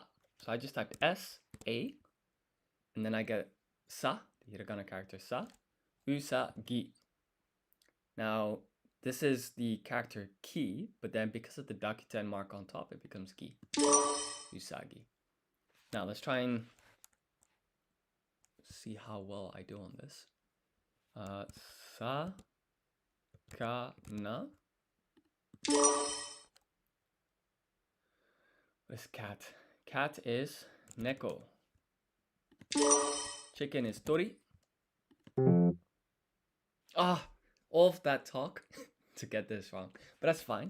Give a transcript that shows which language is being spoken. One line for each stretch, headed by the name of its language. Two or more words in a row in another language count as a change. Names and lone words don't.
English: So I just type S, A, and then I get sa, the hiragana character sa, usagi. Now, this is the character ki, but then because of the dakuten mark on top, it becomes gi, usagi. Now, let's try and see how well I do on this.
Japanese: さ、か、な.
English: What is cat? Cat is neko. Chicken is tori. All of that talk to get this wrong, but that's fine.